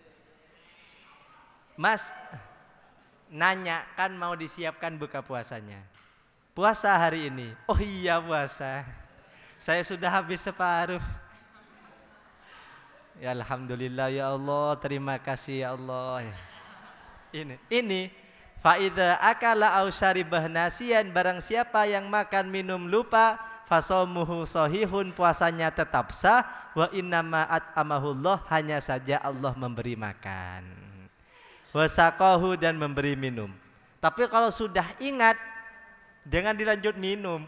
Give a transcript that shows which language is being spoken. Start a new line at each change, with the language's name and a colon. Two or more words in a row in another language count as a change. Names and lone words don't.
Indonesian: Mas, nanya kan mau disiapkan buka puasanya. Puasa hari ini. Oh iya puasa. Saya sudah habis separuh. Ya
Arabic: الحمد لله يا الله,
Indonesian: terima kasih
Arabic: يا الله. Ini فإذا أكل أو شرب ناسيا,
Indonesian: barang siapa yang makan minum lupa,
Arabic: فصومه صحيح,
Indonesian: puasanya tetap sah.
Arabic: وإنما أطعمه الله,
Indonesian: hanya saja Allah memberi makan. Wasaqahu, dan memberi minum. Tapi kalau sudah ingat, jangan dilanjut minum.